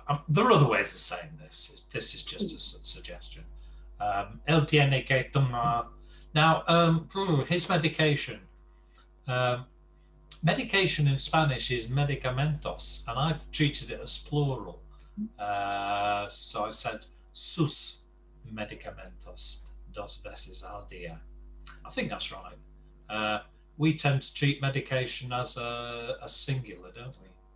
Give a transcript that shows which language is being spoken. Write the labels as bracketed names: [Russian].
[English] There are other ways of saying this. This is just a suggestion. [Spanish] Él tiene que tomar. [English] Now, his medication. Medication in Spanish is medicamentos, and I've treated it as plural. So I said [Spanish] sus medicamentos dos veces al día. [English] I think that's right. We tend to treat medication as a singular, don't we?